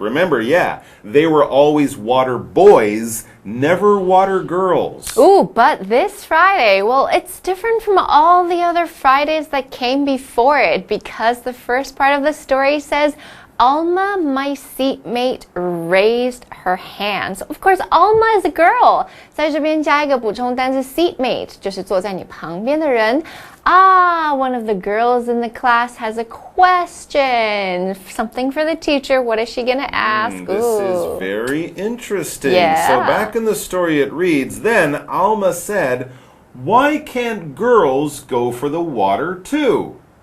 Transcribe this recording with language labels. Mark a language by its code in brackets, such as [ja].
[en] Remember, they were always water boys, never water girls. Ooh, but this Friday, well, it's different from all the other Fridays that came before it because the first part of the story says Alma, my seatmate, raised her hand. So of course, Alma is a girl. [zh] 在这边加一个补充单词 seatmate, 就是坐在你旁边的人。 [en] one of the girls in the class has a question. Something for the teacher. What is she going to ask? This is very interesting. Yeah. So back in the story it reads, then Alma said, why can't girls go for the water too?